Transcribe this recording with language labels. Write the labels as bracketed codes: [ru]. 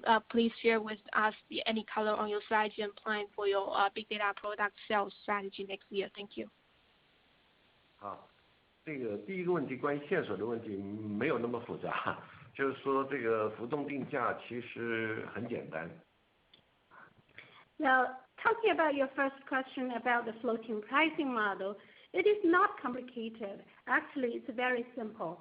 [en] Please share with us any color on your strategy and plan for your big data product sales strategy next year. Thank you. [zh] 好，这个第一个问题关于线索的问题没有那么复杂，就是说这个浮动定价其实很简单。 [en] Now, talking about your first question about the floating pricing model, it is not complicated. Actually, it's very simple.